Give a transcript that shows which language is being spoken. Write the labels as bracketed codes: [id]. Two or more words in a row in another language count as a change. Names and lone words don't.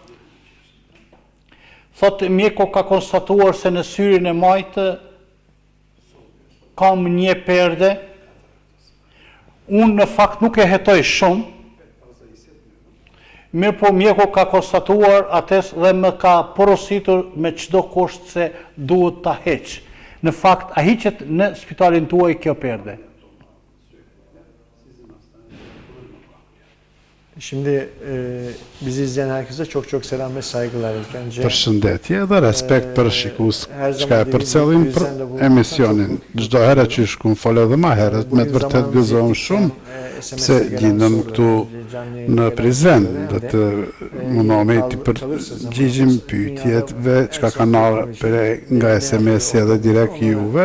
[sq] Thotë mjeku ka konstatuar se në syrin e majtë kam një perde. Unë në fakt nuk e hetoj shumë. Mirë po mjeku ka konstatuar ates dhe më ka porositur me çdo kusht se duhet ta heq. Në fakt a hiqet në spitalin tuaj kjo perde? [tr] Şimdi bizi izleyen herkese çok çok selam ve saygılar. [sq] Përshëndetje dhe respekt për shikus që e përcjellim për emisionin. Çdo herë që shkun folë edhe më herët, me të vërtet gëzohem shumë pse gjendem këtu në Prizren, dhe të mundohemi të përgjigjim pyetjeve që kanë ardhur nga SMS-i edhe direkt juve.